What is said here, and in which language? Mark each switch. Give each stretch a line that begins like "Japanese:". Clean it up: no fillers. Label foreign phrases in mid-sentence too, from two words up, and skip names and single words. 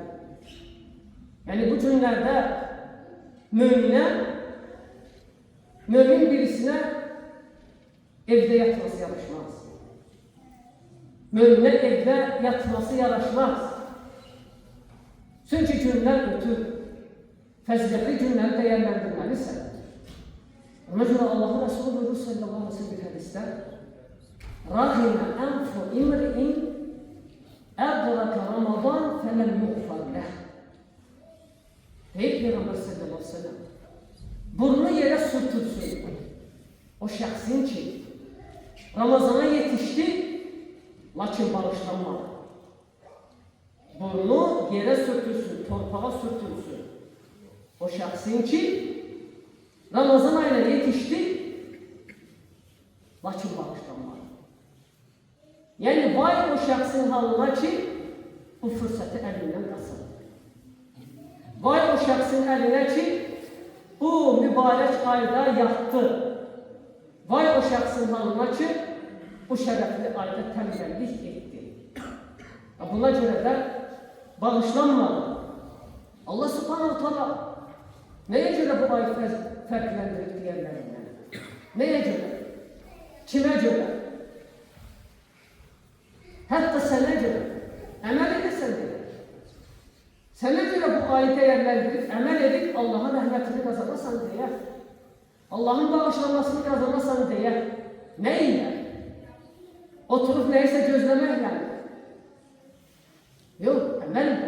Turkish: Yani bu günlerde mümin birisine evde yatması yaraşmaz. Mümine evde yatması yaraşmaz. Çünkü günler ötür.
Azerbaijani: Fəzilətli günləri dəyərləndirməlisən. Ona görə Allah'ın Resulü buyurur
Arabic: صلى الله عليه وسلم
Azerbaijani: bir hadiste:
Arabic: "رغم أنف امرئ أدرك رمضان فلم يغفر له."
Azerbaijani: Deyib Peyğəmbər
Arabic: صلى الله عليه وسلم,
Azerbaijani: burnu yerə sürtülsün o şəxsin ki Ramazana yetişti, lakin bağışlanmadı. Burnu yerə sürtülsün, torpağa sürtülsün o şəxsin ki Ramazan ayına yetişti, lakin bağışlanmadı. Yani vay o şəxsin halına ki bu fırsatı əlindən qasırdı. Vay o şəxsin əlinə ki bu mübarək ayda yatdı. Vay o şəxsin halına ki bu şərəfli ayda təmbəllik etdi. Buna görə də bağışlanmadı. Allah
Arabic: سبحانه وتعالى
Turkish: neye göre
Azerbaijani: bu ayı fərqləndirir deyərlərindən?
Turkish: Neye göre? Kime göre? Hatta sənə göre.
Azerbaijani: Əməl edirsən deyə. Sənə göre bu ayı dəyərləndirib, əməl edib Allah'ın rəhmətini qazanasan deyə. Allah'ın bağışlanmasını qazanasan deyə. Nə ilə?
Turkish: Oturup neyse gözleməklə.
Azerbaijani: Yok, əməl edin.